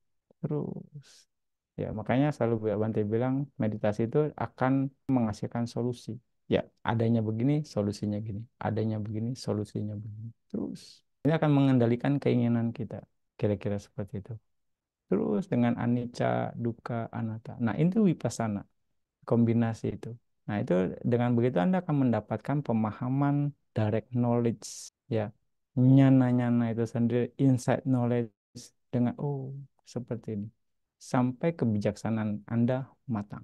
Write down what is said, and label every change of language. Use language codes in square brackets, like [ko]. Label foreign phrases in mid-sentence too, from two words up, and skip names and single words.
[id] Terus. Ya, makanya selalu Bu Bante bilang meditasi itu akan menghasilkan solusi. Ya, adanya begini, solusinya gini. Adanya begini, solusinya begini. Terus. Ini akan mengendalikan keinginan kita. Kira-kira seperti itu. Terus dengan [pi] anicca, dukkha, anatta. [id] Nah, itu vipassana. Kombinasi itu. Nah, itu dengan begitu Anda akan mendapatkan pemahaman [en] direct knowledge. [id] Ya, nyana-nyana itu sendiri, [en] insight knowledge [id] dengan, oh, seperti ini sampai kebijaksanaan Anda matang.